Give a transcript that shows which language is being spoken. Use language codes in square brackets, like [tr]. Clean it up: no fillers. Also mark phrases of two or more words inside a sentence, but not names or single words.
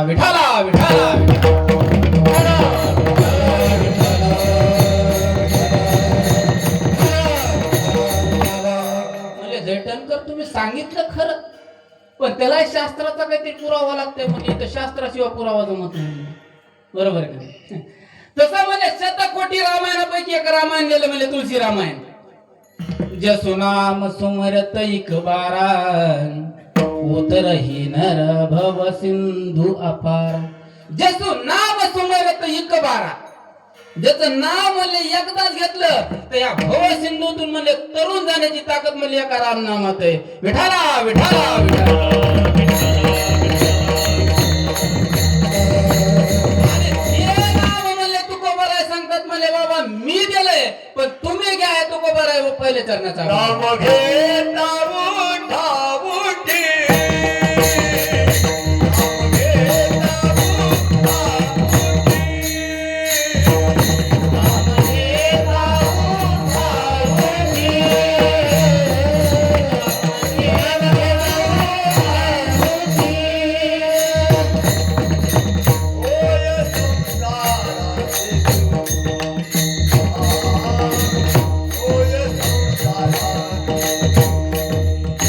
[mr] विठाला विठाला म्हणजे जयटनकर तुम्ही सांगितलं खरं, पण त्याला शास्त्राचा काहीतरी पुरावा लागतोय. म्हणजे इथं शास्त्राशिवाय पुरावा जमत नाही. बरोबर आहे का? तसं म्हणजे 100 रामायणापैकी एक रामायण गेलं म्हणजे तुळशी रामायण. [awa] जसु नाम सुमरत इक बारा, उतरही नर भव सिंधू अपार. जसु नाम सुमरत इक बारा, [mr] ज्याचं नाव म्हणले एकदाच घेतलं तर या भव सिंधूतून म्हणले तरुण जाण्याची ताकद म्हणले एका राम नामात आहे. विठाला विठाला विठाला. बाबा मी दिलंय पण तुम्ही घ्या, तो बरं आहे पहिले चरणाचा. नाम घेता उठा उठी, नाम घेता उठा उठी, नाम घेता उठा उठी, नाम घेता उठा उठी. ओय संसारा